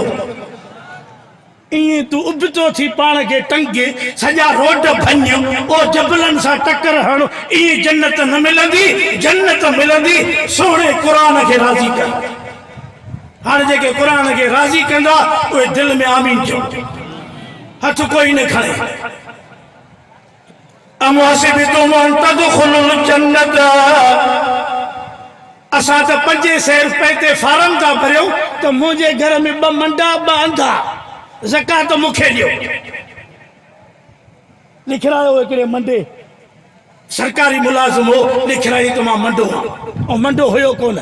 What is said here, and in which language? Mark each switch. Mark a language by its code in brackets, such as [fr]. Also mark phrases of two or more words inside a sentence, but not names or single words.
[sd] ईअं तूं उबितो थी पाण खे टंगे, सॼा रोड भञ, ओ जबलनि सां टकर हण, ईअं जन्नत न मिलंदी। जन्नत मिलंदी सोणे क़ुरान खे राज़ी कर। हाणे जेके क़ुरान खे राज़ी कंदा उहे दिलि में आमीन चओ, हथ कोई न खणे। [ar] أم حسبتم أن تدخلوا الجنة. [sd] असां त 500 रुपए ते फार्म था भरियूं त मुंहिंजे घर में 2 मंडा 2 अंधा, ज़कात मूंखे ॾियो। लिखरायो हिकिड़े मंडे, सरकारी मुलाज़िम हो, लिखराई त मां मंडो आहियां, ऐं मंडो हुयो कोन।